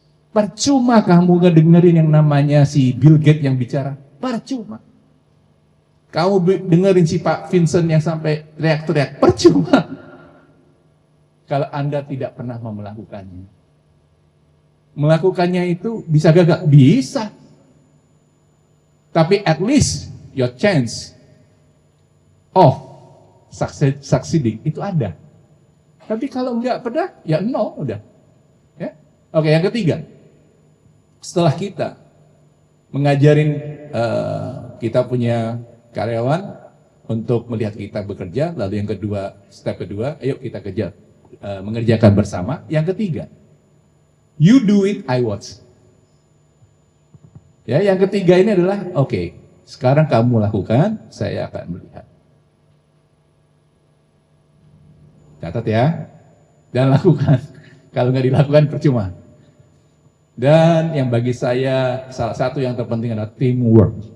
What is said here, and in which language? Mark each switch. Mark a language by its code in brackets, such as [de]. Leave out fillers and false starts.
[id] Percuma kamu ngedengerin yang namanya si Bill Gates yang bicara, percuma. Kamu dengerin si Pak Vincent yang sampai teriak-teriak, percuma. Kalau Anda tidak pernah melakukannya. Melakukannya itu bisa gagal? Bisa. Tapi [en] at least your chance of succeeding [id] itu ada. Tapi kalau nggak pernah, ya nol udah. Ya. Oke, yang ketiga, setelah kita mengajarin kita punya karyawan untuk melihat kita bekerja, lalu yang kedua, step kedua, ayo kita kejar mengerjakan bersama. Yang ketiga, [en] you do it, I watch. [id] Ya, yang ketiga ini adalah oke, sekarang kamu lakukan, saya akan melihat. Catat ya, dan lakukan. Kalau nggak dilakukan percuma. Dan yang bagi saya salah satu yang terpenting adalah teamwork.